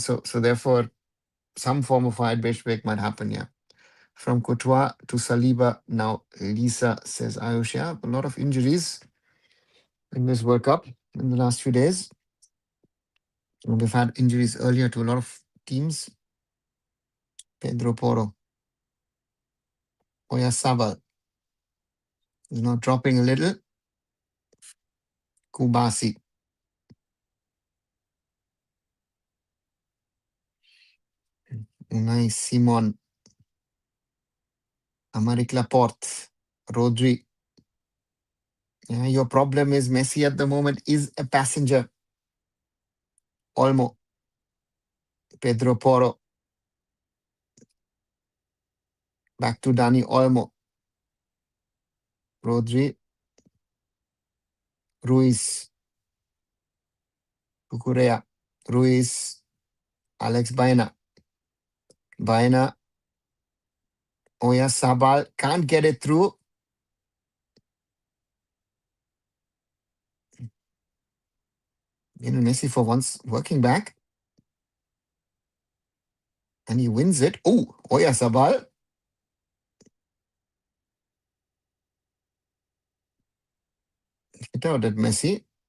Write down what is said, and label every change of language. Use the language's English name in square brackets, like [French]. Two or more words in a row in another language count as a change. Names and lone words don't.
[English] So therefore, some form of hydration break might happen. Yeah. From Courtois to Saliba, now Lisa says Ayush. Yeah, a lot of injuries in this World Cup in the last few days. We've had injuries earlier to a lot of teams. Pedro Porro. Oyarzabal is now dropping a little. Kubasi. Unai Simon. Amaric Laporte. Rodri. Yeah, your problem is Messi at the moment is a passenger. Olmo. Pedro Porro. Back to Dani Olmo. Rodri. Ruiz. Cucurella. Ruiz. Alex Baena. Baena. Oyarzabal can't get it through. Messi for once working back. And he wins it. Oh, Oyarzabal. Hit out at Messi.